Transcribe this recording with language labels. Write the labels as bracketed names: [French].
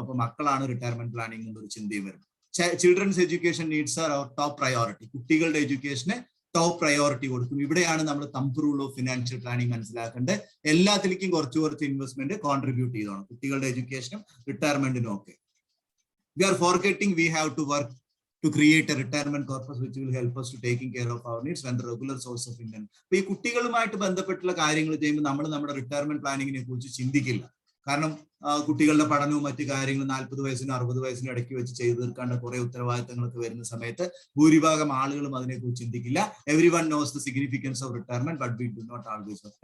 [Malayalam] അപ്പൊ മക്കളാണ് retirement planning എന്നൊരു ചിന്തയും വരും. ചിൽഡ്രൻസ് എഡ്യൂക്കേഷൻ നീഡ്സ് ആർ അവർ ടോപ്പ് പ്രയോറിറ്റി. കുട്ടികളുടെ എഡ്യൂക്കേഷന് ടോപ്പ് പ്രയോറിറ്റി കൊടുക്കും. ഇവിടെയാണ് നമ്മൾ thumb rule of financial planning മനസ്സിലാക്കേണ്ടത്. എല്ലാത്തിലേക്കും കുറച്ച് ഇൻവെസ്റ്റ്മെന്റ് കോൺട്രിബ്യൂട്ട് ചെയ്തോണം, കുട്ടികളുടെ എഡ്യൂക്കേഷനും റിട്ടയർമെന്റിനും ഒക്കെ. [English] We are forgetting we have to work to create a retirement corpus which will help us to taking care of our needs when the regular source of income. [Malayalam] അപ്പൊ ഈ കുട്ടികളുമായിട്ട് ബന്ധപ്പെട്ടുള്ള കാര്യങ്ങൾ ചെയ്യുമ്പോൾ നമ്മൾ നമ്മുടെ റിട്ടയർമെന്റ് പ്ലാനിങ്ങിനെ കുറിച്ച് ചിന്തിക്കില്ല. കാരണം കുട്ടികളുടെ പഠനവും മറ്റു കാര്യങ്ങളും 40 വയസ്സിനും 60 വയസ്സിനും ഇടയ്ക്ക് വെച്ച് ചെയ്തു തീർക്കേണ്ട കുറെ ഉത്തരവാദിത്തങ്ങളൊക്കെ വരുന്ന സമയത്ത് ഭൂരിഭാഗം ആളുകളും അതിനെക്കുറിച്ച് ചിന്തിക്കില്ല. [English] Everyone knows the significance of retirement but we do not always work.